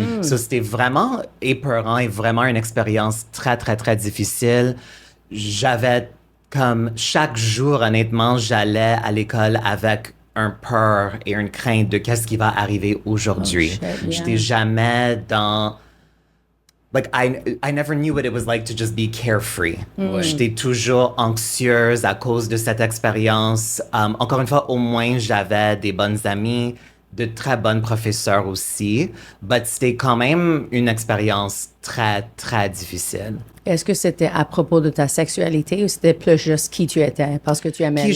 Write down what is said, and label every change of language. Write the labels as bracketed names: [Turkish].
[French] So, c'était vraiment épeurant et vraiment une expérience très, très, très difficile. J'avais comme chaque jour, honnêtement, j'allais à l'école avec un peur et une crainte de qu'est-ce qui va arriver aujourd'hui. [English] Oh, shit, yeah. [French] J'étais jamais dans... [English] Like, I never knew what it was like to just be carefree. [French] J'étais toujours anxieuse à cause de cette expérience. Encore une fois, au moins, j'avais des bonnes amies, de très bonnes professeurs aussi. But c'était quand même une expérience très, très difficile. Est-ce que c'était à propos de ta sexualité ou c'était plus juste qui tu étais parce que tu aimais